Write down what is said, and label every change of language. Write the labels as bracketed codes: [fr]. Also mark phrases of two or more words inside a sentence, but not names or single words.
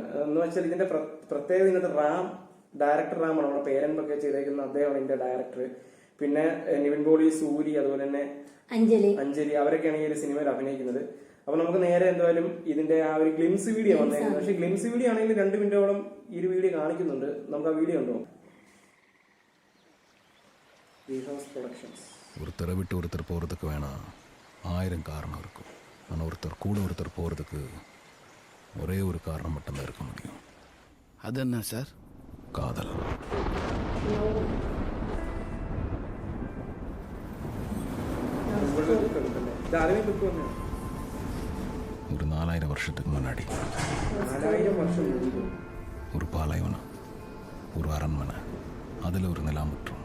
[ml] എന്ന് വെച്ചാൽ ഇതിന്റെ പ്രത്യേകത ഇന്നത്തെ ഡയറക്ടർ റാമാണ്, നമ്മുടെ പേരൻപൊക്കെ ചെയ്തേക്കുന്ന അദ്ദേഹമാണ് ഇതിന്റെ ഡയറക്ടർ. പിന്നെ നിവിൻ പോളി, സൂരി, അതുപോലെ തന്നെ അഞ്ജലി അവരൊക്കെയാണ് ഈ ഒരു സിനിമയിൽ അഭിനയിക്കുന്നത്. അപ്പൊ നമുക്ക് നേരെ എന്തായാലും ഇതിന്റെ ആ ഒരു [en] glimpse video [ml] വന്നേക്കുന്നത്. പക്ഷെ [en] glimpse video [ml] ആണെങ്കിൽ 2 മിനിറ്റോളം ഈ ഒരു വീഡിയോ കാണിക്കുന്നുണ്ട്. നമുക്ക് ആ വീഡിയോ ഉണ്ടോ? [ta] ஒருத்தரை விட்டு ஒருத்தர் போகிறதுக்கு வேணாம் 1000 காரணம் இருக்கும். ஆனால் ஒருத்தர் கூட ஒருத்தர் போகிறதுக்கு ஒரே ஒரு காரணம் மட்டும்தான் இருக்க முடியும். அது என்ன சார்? காதல். ஒரு 4000 வருஷத்துக்கு முன்னாடி ஒரு பாலைவனம், ஒரு அரண்மனை, அதில் ஒரு நிலாமுற்றம்.